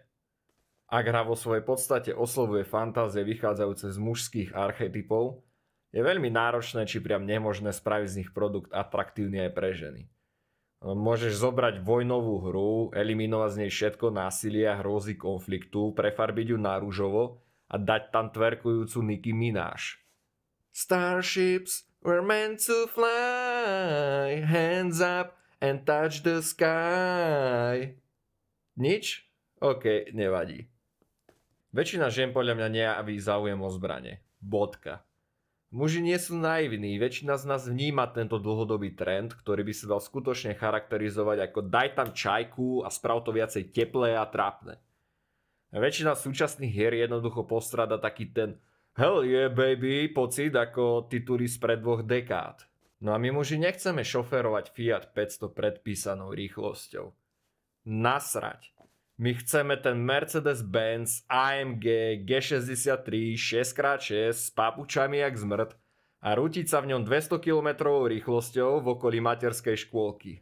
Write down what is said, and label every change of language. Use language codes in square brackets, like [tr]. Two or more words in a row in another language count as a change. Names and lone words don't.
[sk] Ak hra vo svojej podstate oslovuje fantázie vychádzajúce z mužských archetypov, je veľmi náročné či priam nemožné spraviť z nich produkt atraktívny aj pre ženy. Môžeš zobrať vojnovú hru, eliminovať z nej všetko násilie a hrôzy konfliktu, prefarbiť ju na ružovo a dať tam twerkujúcu Nicki Minaj. [en] Starships were meant to fly, hands up and touch the sky. [sk] Nič? OK, nevadí. Väčšina žien podľa mňa nejaví záujem o zbrane. Bodka. Muži nie sú naivní, väčšina z nás vníma tento dlhodobý trend, ktorý by sa dal skutočne charakterizovať ako daj tam čajku a sprav to viacej teplé a trápne. Väčšina súčasných hier jednoducho postrada taký ten [en] hell yeah baby [sk] pocit ako tituly spred 2 dekád. No a my muži nechceme šoférovať Fiat 500 predpísanou rýchlosťou. Nasrať. My chceme ten Mercedes-Benz AMG G63 6x6 s papučami jak zmrt a rútiť sa v ňom 200 km rýchlosťou v okolí materskej škôlky.